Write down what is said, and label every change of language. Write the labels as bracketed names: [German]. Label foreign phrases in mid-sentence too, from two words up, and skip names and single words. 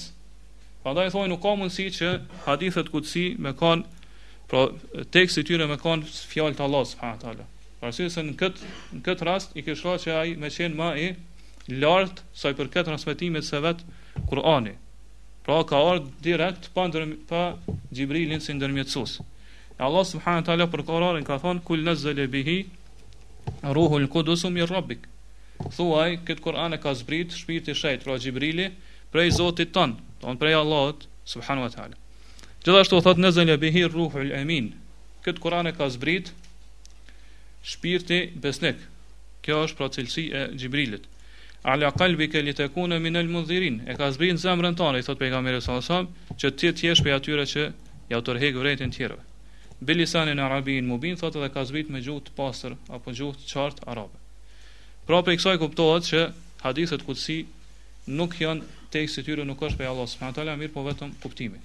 [Albanian] Prandaj thonë nuk ka mundësi që hadithet kutsi me kanë, pra teksti i tyre me kanë fjalë të Allahut [Arabic] سبحانه وتعالى. [Albanian] Për arsye se në këtë rast i kishte që ai me qenë më i lartë sa i përket transmetimit se vet Kur'ani. Pra ka ardhur direkt pa Xhibrilin si ndërmjetësues. [Arabic] الله سبحانه وتعالى [Albanian] për Kur'anin ka thonë [Arabic] قل نزل به روح القدس من ربك. [Albanian] Thuaj këtë Kur'an e ka zbrit shpirti i shejt, pra Xhibrili prej Zotit ton, prej Allahut [Arabic] سبحانه وتعالى. [Albanian] Gjithashtu thotë [Arabic] نزل به الروح الأمين. [Albanian] Këtë Kur'an e ka zbrit shpirti besnik. Kjo është pra cilësi e Xhibrilit. [Arabic] على قلبك لتكون من المنذرين. [Albanian] E ka zbrit në zemrën tonë, i thot pejgamberi [Arabic] صلى الله عليه وسلم, [Albanian] që ti të jesh prej atyre që ja tërheq vërejtën tjerëve. [Arabic] بلسان عربي مبين, [Albanian] thot edhe ka zbrit me gjuhë të pastër apo gjuhë të qartë arabe. Pra prej kësaj kuptohet që hadithet kutsi nuk janë teksti i tyre, nuk është prej [Arabic] الله سبحانه وتعالى, [Albanian] mirë po vetëm kuptimi.